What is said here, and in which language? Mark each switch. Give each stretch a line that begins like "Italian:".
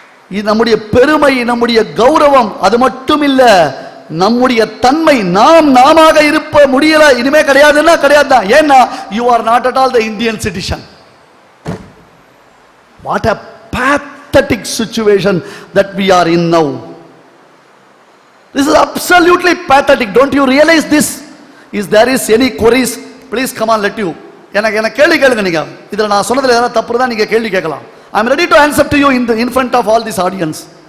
Tamil: இது நம்முடைய பெருமை, நம்முடைய கௌரவம். அது மட்டும் இல்ல, நம்முடைய தன்மை. நாம இருப்ப முடியல, இனிமே கிடையாதுன்னா கிடையாது தான்.
English: ஏன்னா you are not at all the Indian citizen. What a pathetic situation that we are in now. This is absolutely pathetic. Don't you realize this? Is there is any queries? Please come on, let you.
Tamil: எனக்கு கேள்வி கேளுங்க. நீங்க இதுல நான் சொன்னதுல ஏதாவது தப்பு தான் நீங்க கேள்வி கேட்கலாம்.
English: I am ready to answer to you in front of all this audience.